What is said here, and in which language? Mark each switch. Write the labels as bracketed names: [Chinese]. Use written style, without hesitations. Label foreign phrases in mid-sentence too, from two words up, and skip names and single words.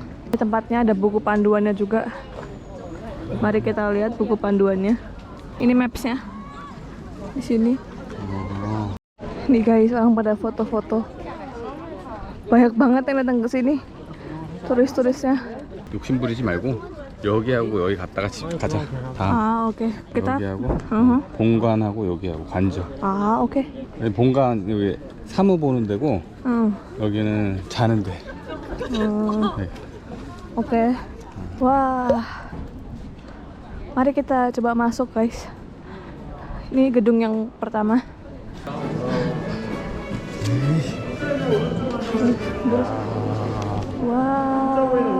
[Indonesian] Di tempatnya ada buku panduannya juga. Mari kita lihat buku panduannya. Ini mapsnya. Di sini. Nih guys, orang pada foto-foto. Banyak banget yang datang ke sini. Turis-turisnya. [Korean] 욕심 부리지 말고 여기하고 여기 갔다가 집 가자. 다음. 아, 오케이. kita. 여기하고 본관하고 여기하고 관저. 아, 오케이. 여기 본관 여기 사무 보는 데고 여기는 자는 데. 네. [Indonesian] Oke. Wah. Mari kita coba masuk guys. Ini gedung yang pertama. Wow.